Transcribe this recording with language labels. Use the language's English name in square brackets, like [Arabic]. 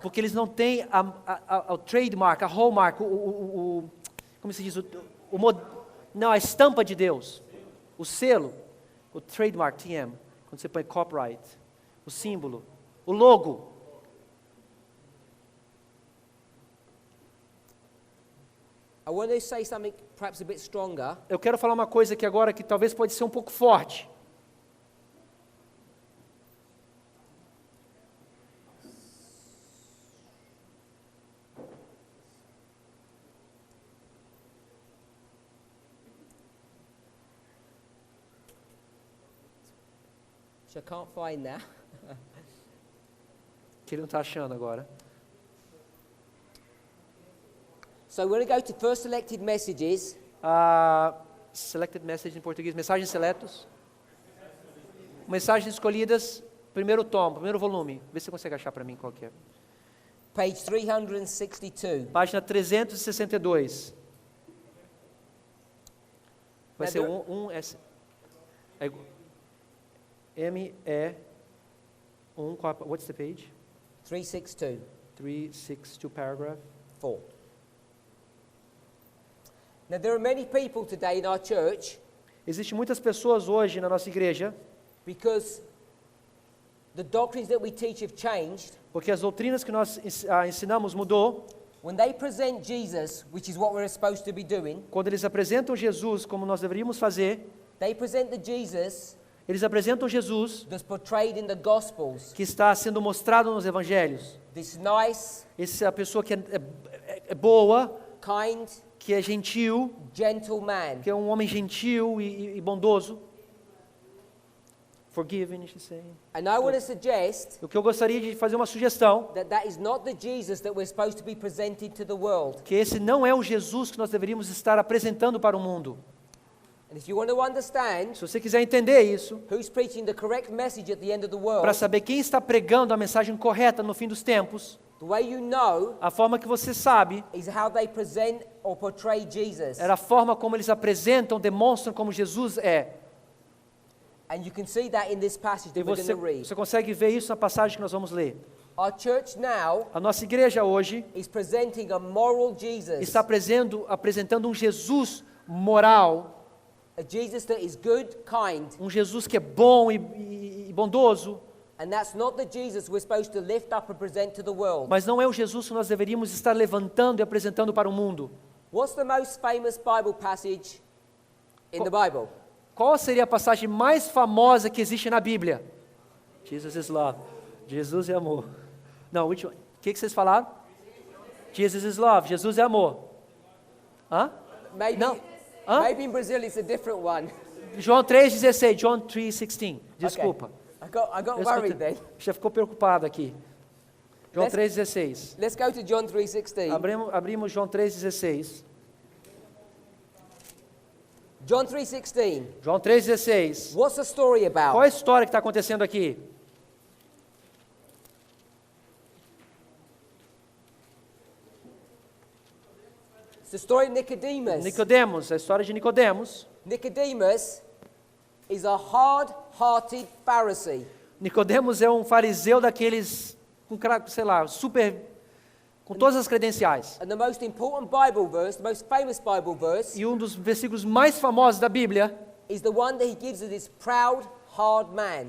[Portuguese] porque eles não têm o trademark, a hallmark, como se diz, não, a estampa de Deus, o selo, o trademark, TM, quando você põe copyright, o símbolo, o logo. [English] I want to say something perhaps a bit stronger. [Portuguese] Eu quero falar uma coisa aqui agora que talvez pode ser um pouco forte. [English] Which I can't find now. [Portuguese] Que ele não está achando agora. [English] So we're going to go to first selected messages. Selected message [Portuguese] em português, mensagens seletos. Mensagens escolhidas, primeiro tomo, primeiro volume. Vê se você consegue achar para mim qual que é. [English] Page 362. [Portuguese] Página 362. Vai [English] Now [Portuguese] ser [English] there- S. ME1, what's the page? 362. 362 paragraph. 4. Now there are many people today in our church [Portuguese] Existem muitas pessoas hoje na nossa igreja, [English] because the doctrines that we teach have changed. [Portuguese] porque as doutrinas que nós ensinamos mudou. [English] When they present Jesus, which is what we're supposed to be doing, [Portuguese] Quando eles apresentam Jesus como nós deveríamos fazer, [English] they present the Jesus [Portuguese] eles apresentam Jesus [English] that's portrayed in the Gospels. [Portuguese] que está sendo mostrado nos evangelhos. [English] This nice, [Portuguese] Essa é a pessoa que é boa, [English] kind, [Portuguese] que é gentil, [English] gentle man. [Portuguese] que é um homem gentil e bondoso. [English] Forgiving, you should say. And I want to suggest [Portuguese] O que eu gostaria de fazer uma sugestão, [English] that that is not the Jesus that we're supposed to be presenting to the world. [Portuguese] que esse não é o Jesus que nós deveríamos estar apresentando para o mundo. [English] And if you want to understand [Portuguese] Se você quiser entender isso, [English] who's preaching the correct message at the end of the world, [Portuguese] para saber quem está pregando a mensagem correta no fim dos tempos, [English] the way you know [Portuguese] a forma que você sabe [English] is how they present or portray Jesus. [Portuguese] era a forma como eles apresentam, demonstram como Jesus é. [English] And you can see that in this passage [Portuguese] E [English] that we're going to read. [Portuguese] você consegue ver isso na passagem que nós vamos ler. [English] Our church now [Portuguese] A nossa igreja hoje [English] is presenting a moral Jesus, [Portuguese] está apresentando um Jesus moral, [English] a Jesus that is good, kind, [Portuguese] um Jesus que é bom e bondoso, [English] and that's not the Jesus we're supposed to lift up and present to the world. [Portuguese] mas não é o Jesus que nós deveríamos estar levantando e apresentando para o mundo. [English] What's the most famous Bible passage in the Bible? [Portuguese] Qual seria a passagem mais famosa que existe na Bíblia? [English] Jesus is love. [Portuguese] Jesus é amor. Não, [English] which one? [Portuguese] O que vocês falaram? Jesus is love. Jesus é amor. Hã? [English] Maybe, No. Huh? maybe in Brazil it's a different one. [Portuguese] João 3,16. [English] John 3,16. [Portuguese] Desculpa. [English] Okay. I got [Portuguese] Eu [English] worried [Portuguese] escutei- [English] then. [Portuguese] Já ficou preocupado aqui. João [English] Let's- [Portuguese] 3,16. [English] Let's go to John 3:16. [Portuguese] Abrimos João 3,16. [English] John 3:16. [Portuguese] João 3,16. [English] What's the story [Portuguese] Qual é a [English] about? [Portuguese] história que está acontecendo aqui? [English] It's the story of Nicodemus. [Portuguese] Nicodemos, a história de Nicodemos. [English] Nicodemus is a hard-hearted Pharisee. [Portuguese] Nicodemos é um fariseu daqueles com, sei lá, com todas as credenciais. [English] And the most important Bible verse, the most famous Bible verse, [Portuguese] E um dos versículos mais famosos da Bíblia, [English] is the one that he gives to this proud, hard man.